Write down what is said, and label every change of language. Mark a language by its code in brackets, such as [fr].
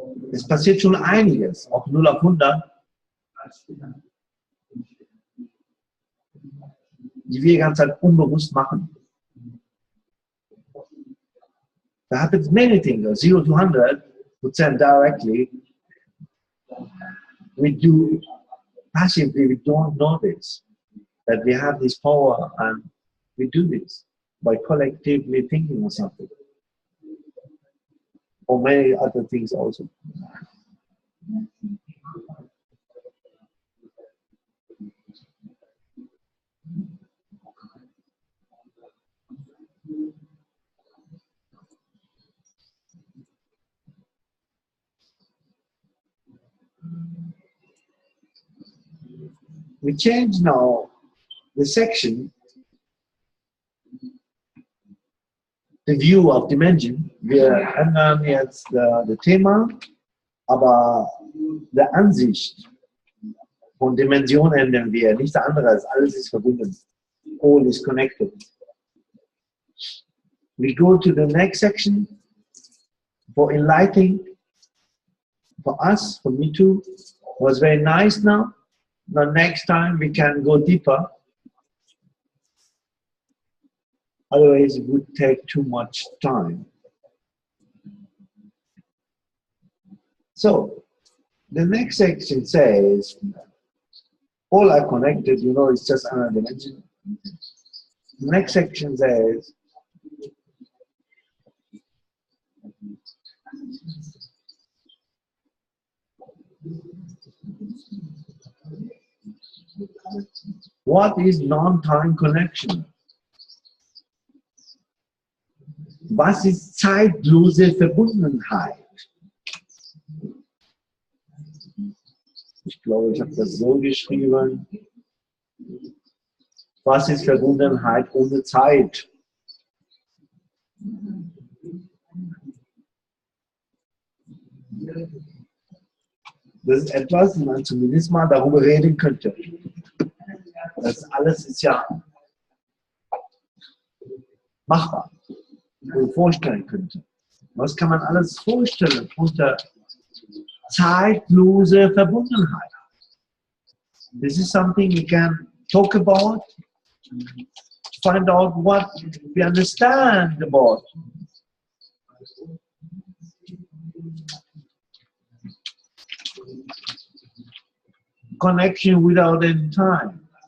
[de] Es passiert schon einiges, auch 0 auf 100, die wir die ganze Zeit unbewusst machen. [en] There happens many things, 0 to 100% directly. We do passively, we don't notice that we have this power, and we do this by collectively thinking of something. Or many other things also. we change now the section, the view of dimension. [de] Wir ändern jetzt das Thema, aber der Ansicht von Dimension ändern wir, nichts anderes. Alles ist verbunden. [en] All is connected. We go to the next section for enlightening. For us, for me too, was very nice now. Now next time we can go deeper. Otherwise it would take too much time. So, the next section says, all are connected, you know, it's just another dimension. The next section says, what is non-time connection? [de] Was ist zeitlose Verbundenheit? Ich glaube, ich habe das so geschrieben. Was ist Verbundenheit ohne Zeit? Das ist etwas, wo man zumindest mal darüber reden könnte. Das alles ist ja machbar und vorstellen könnte. Was kann man alles vorstellen unter zeitlose Verbundenheit? [en] This is something we can talk about, find out what we understand about. Connection without any time.